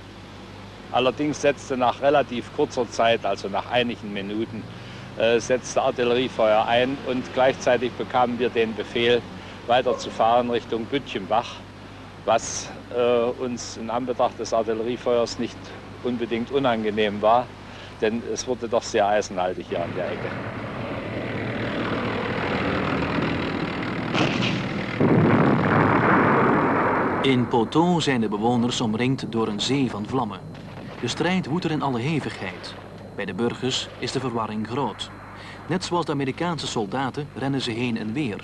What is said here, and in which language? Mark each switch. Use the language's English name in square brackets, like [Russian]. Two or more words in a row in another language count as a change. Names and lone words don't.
[German] Allerdings setzte nach relativ kurzer Zeit, also nach einigen Minuten, setzte Artilleriefeuer ein und gleichzeitig bekamen wir den Befehl, weiterzufahren Richtung Bütchenbach, was uns in Anbetracht des Artilleriefeuers nicht unbedingt unangenehm war, denn es wurde doch sehr eisenhaltig hier an der Ecke. [Dutch] In Poteau zijn de bewoners omringd door een zee van vlammen. De strijd woedt er in alle hevigheid. Bij de burgers is de verwarring groot. Net zoals de Amerikaanse soldaten rennen ze heen en weer.